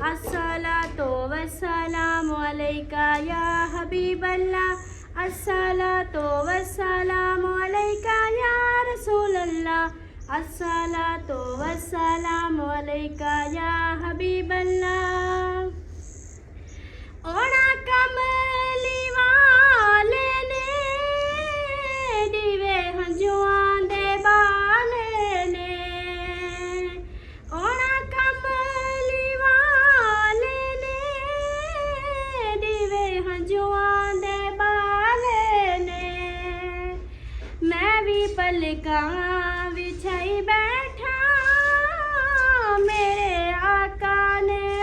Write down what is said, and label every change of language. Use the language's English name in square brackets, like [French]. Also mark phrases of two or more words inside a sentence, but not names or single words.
[Arabic] الصلاة والسلام عليك يا حبيب الله الصلاة والسلام عليك يا رسول الله الصلاة والسلام عليك يا حبيب الله. [Punjabi] اوہنا کملی والے نے دیوے ہنجواں دے بالے نے اوہنا کملی والے نے دیوے ہنجواں دے بالے نے میں بھی پلکاں وچھائی بیٹھا میرے آقا نے